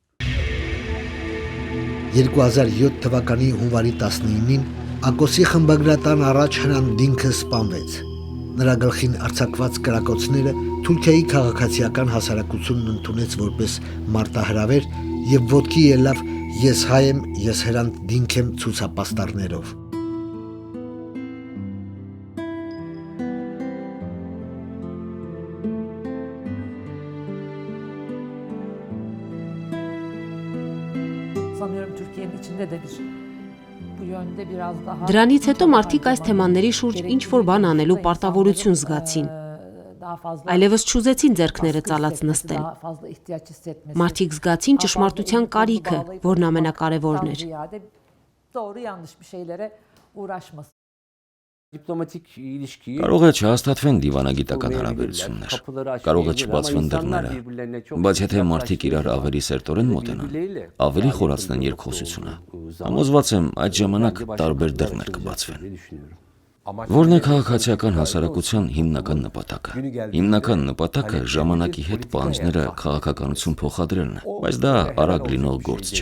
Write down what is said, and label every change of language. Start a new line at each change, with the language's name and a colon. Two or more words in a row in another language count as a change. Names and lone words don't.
Armenian: 2007 թվականի հունվարի 19-ին Ակոսի խմբագրատան առաջ Հրանտ Դինքը սպանվեց։ Նրա գլխին արձակված կրակոցները Թուրքիայի քաղաքացիական հասարակությունն ընդունեց որպես մարտահրավեր եւ ոտքի ելավ «Ես հայ եմ, ես Հրանտ Դինք եմ» ցուցապաստառներով։
Turkish: Sanıyorum Türkiye'nin içinde de bir bu yönde biraz daha
Armenian: Դրանից հետո մարդիկ այս թեմաների շուրջ ինչ-որ բան անելու պարտավորություն զգացին։ Այլևս չուզեցին ձեռքները ծալած նստել։ Մարդիկ զգացին ճշմարտության կարիքը, որն ամենակարևորն էր։
Turkish: doğru yanlış bir şeylere uğraşması. Diplomatik ilişkiyi
Armenian: Կարող է չհաստատվեն դիվանագիտական հարաբերություններ, կարող է չբացվեն դռները, բայց եթե մարդիկ իրար ավելի սերտորեն մոտենան, ավելի խորացնեն երկխոսությունը, համոզված եմ այդ ժամանակ տարբեր դռներ կբացվեն։ Որն է քաղաքացիական հասարակության հիմնական նպատակը։ Հիմնական նպատակը ժամանակի հետ պահանջները քաղաքականություն փոխադրելն է, բայց դա արագ լինող գործ չէ։